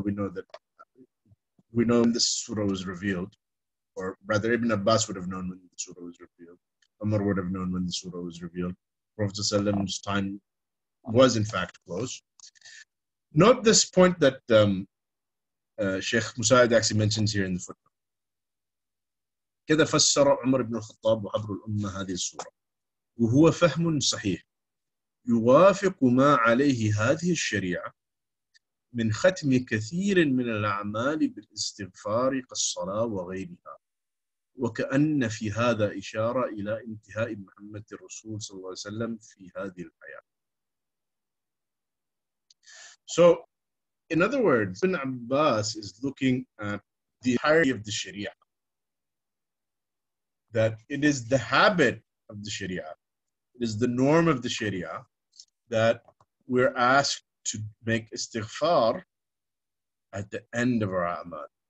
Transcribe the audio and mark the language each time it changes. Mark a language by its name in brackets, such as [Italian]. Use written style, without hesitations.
[English] We know when this surah was revealed, or rather Ibn Abbas would have known when the surah was revealed. Umar would have known when the surah was revealed. Prophet ﷺ's time was in fact close. Note this point that Sheikh Musa'id actually mentions here in the footnote. [Arabic] كذا فسر عمر بن الخطاب وحبر الأمة هذه السورة وهو فهم صحيح يوافق ما عليه هذه الشريعة من ختم كثير من الأعمال بالاستغفار كالصلاة وغيرها وكأن في هذا إشارة إلى انتهاء محمد الرسول صلى الله عليه وسلم في هذه الحياة. [English] So, in other words, Ibn Abbas is looking at the entirety of the Sharia. That it is the habit of the Sharia, it is the norm of the Sharia that we're asked to make istighfar at the end of our a'mal.